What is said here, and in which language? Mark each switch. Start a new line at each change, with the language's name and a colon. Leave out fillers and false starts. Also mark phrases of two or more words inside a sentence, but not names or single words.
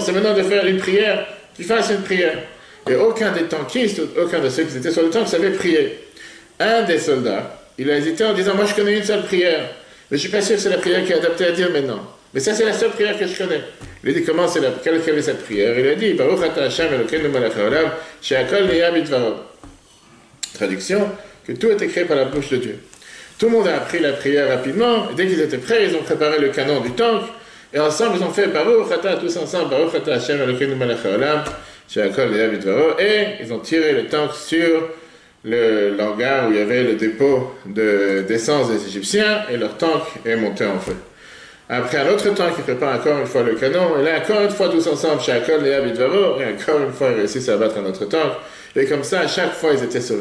French: C'est maintenant de faire une prière, qu'il fasse une prière. Et aucun des tankistes, aucun de ceux qui étaient sur le tank savait prier. Un des soldats, il a hésité en disant, moi je connais une seule prière, mais je suis pas sûr que c'est la prière qui est adaptée à dire maintenant. Mais ça c'est la seule prière que je connais. Il a dit, comment c'est quelle est cette prière? Il a dit,
Hebrew: ברוך אתה השם אלוקינו מלך העולם, שהכל נהיה בדברו.
French: Traduction, que tout a été créé par la bouche de Dieu. Tout le monde a appris la prière rapidement, et dès qu'ils étaient prêts, ils ont préparé le canon du tank, et ensemble ils ont fait
Hebrew: ברוך אתה,
French: tous ensemble,
Hebrew: ברוך אתה השם אלוקינו מלך העולם, שהכל נהיה בדברו,
French: et ils ont tiré le tank sur le hangar où il y avait le dépôt d'essence des Égyptiens, et leur tank est monté en feu. Après un autre tank qui prépare encore une fois le canon, et là encore une fois tous ensemble,
Hebrew: שהכל נהיה בדברו,
French: et encore une fois ils réussissent à abattre un autre tank, et comme ça à chaque fois ils étaient sauvés.